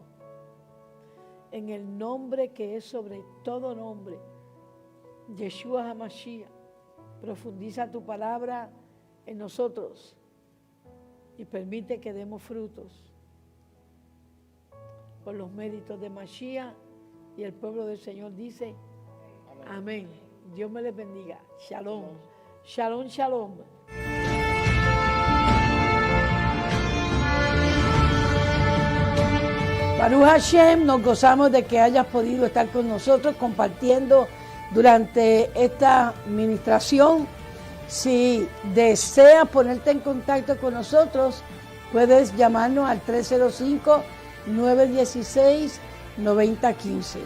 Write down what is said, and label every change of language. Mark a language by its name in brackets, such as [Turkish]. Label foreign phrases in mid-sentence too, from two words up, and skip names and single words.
[Spanish] En el nombre que es sobre todo nombre, Yeshua HaMashiach, profundiza tu palabra en nosotros y permite que demos frutos por los méritos de Mashiach, y el pueblo del Señor dice amén. Dios me les bendiga. [Hebrew] שלום. שלום, שלום. ברוך השם, [Spanish] nos gozamos de que hayas podido estar con nosotros compartiendo durante esta ministración. Si deseas ponerte en contacto con nosotros, puedes llamarnos al 305-916-9015.